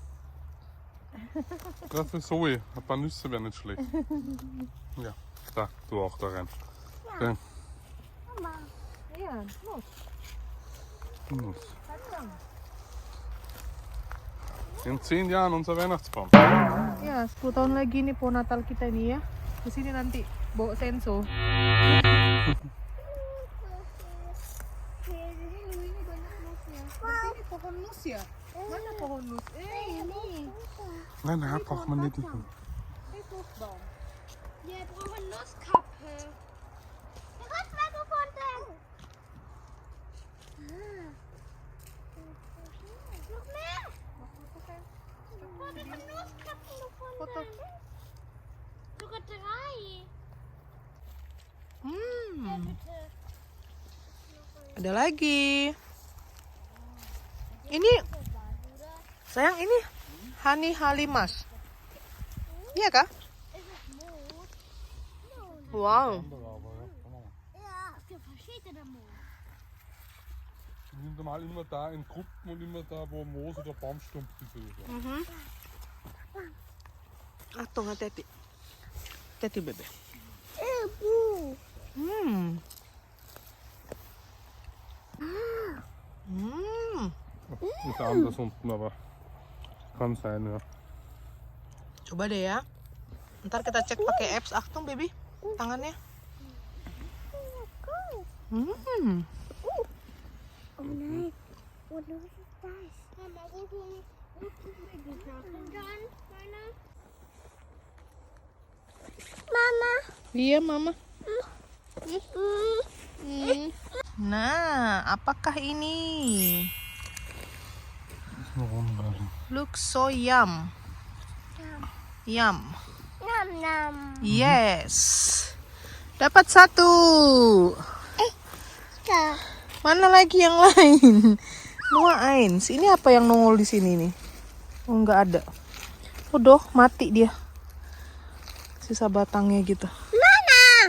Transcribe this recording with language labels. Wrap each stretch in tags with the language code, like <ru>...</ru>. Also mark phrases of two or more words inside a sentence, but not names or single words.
<de>Gerade für Zoe. Ein paar Nüsse wären nicht schlecht. Ja, da, du auch da rein. Ja. Mama.</de> <id>Iya, Nuss.</id> <de>Nuss.</de> <id>Kacang.</id> <de>In 10 Jahren unser Weihnachtsbaum.</de> <id>Ya, 10 tahun lagi nih pohon Natal kita nih ya. Kesini nanti bawa senso. pohon nus ya? Mana pohon nus? Ini.</id> <de>Nein, nein, braucht man nicht. Nussbaum. Wir brauchen Nusskappe. Ich hab's mal gefunden. Noch mehr? Oh, wir haben Nusskappen Foto. gefunden. Sogar 3. Bitte.</de> <id>Ada lagi. Ini, sayang ini honey halimas. Iya kah?</id> <de>Ist es Moos? Wow. Ja, für verschiedene Moos. Die sind normal immer da in Gruppen und immer da, wo Moos oder Baumstumpf ist. Oder so.</de> <id>Atong hati-hati. Hati-hati bebe. Bu.</id> <de>Ist anders unten, aber kann sein, ja.</de> <id>Coba deh ya. Ntar kita cek pakai apps.</id> <de>Achtung baby, tangannya. Oh nein. Und was ist das? Mama, wo tun wir die Sachen dann? Mama.</de> <id>Iya mama. Nah, apakah ini?</id> <en>Looks so yum. Yum. Nam nam. Yes.</en> <id>Dapat 1.</id> <de>Da.</de> <id>Mana lagi yang lain? Dua eins. Ini apa yang nongol di sini nih? Oh, nggak ada. Udah mati dia. Sisa batangnya gitu. Mama.</id>